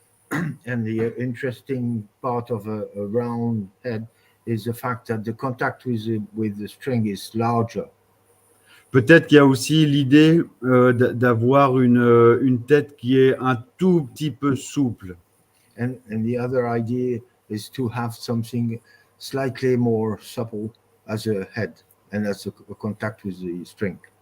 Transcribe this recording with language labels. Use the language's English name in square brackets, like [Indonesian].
[English] And the interesting part of a round head is the fact that the contact with the string is larger. [French] Peut-être qu'il y a aussi l'idée d'avoir une tête qui est un tout petit peu souple. [English] And the other idea is to have something slightly more supple as a head and as a contact with the string.